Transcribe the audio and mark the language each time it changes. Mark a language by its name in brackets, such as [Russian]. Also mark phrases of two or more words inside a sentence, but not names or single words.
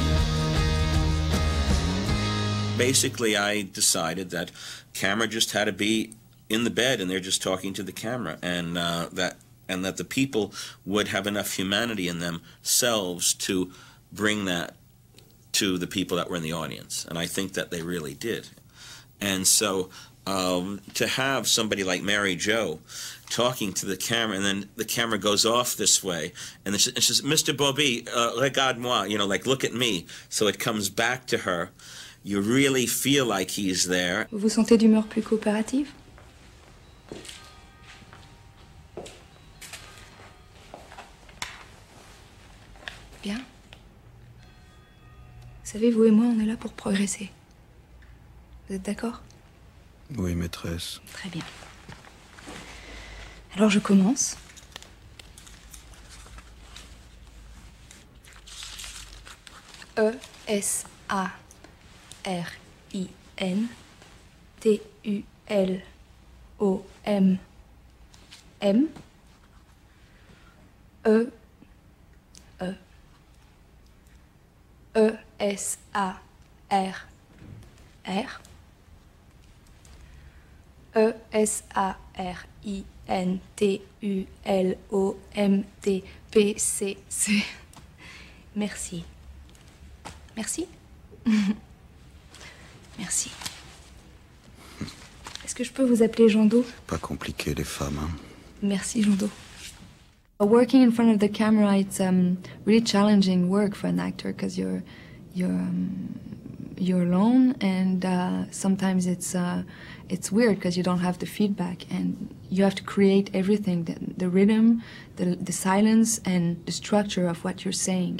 [English] Basically, I decided that camera just had to be in the bed, and they're just talking to the camera, and that the people would have enough humanity in themselves to bring that to the people that were in the audience, and I think that they really did. And so to have somebody like Marie-Jo talking to the camera, and then the camera goes off this way, and it says, "Mr. Bobby, [French] regarde-moi," [English] you know, like, look at me. So it comes back to her. You really feel like he's there. [French] Vous vous sentez d'humeur plus coopérative? Bien. Vous savez, vous et moi, on est là pour progresser. Vous êtes d'accord? Oui, maîtresse. Très bien. Alors je commence. E-S-A-R-I-N-T-U-L-O-M-M. E-S-A-R-R. E-S-A-R-I-N-T-U-L-O-M-T-P-C-C. Merci. Merci. Merci. Est-ce que je peux vous appeler Jando? Pas compliqué, les femmes, hein. Merci, Jando. [English] Working in front of the camera, it's really challenging work for an actor because you're alone, and sometimes it's weird because you don't have the feedback, and you have to create everything, the rhythm, the silence, and the structure of what you're saying.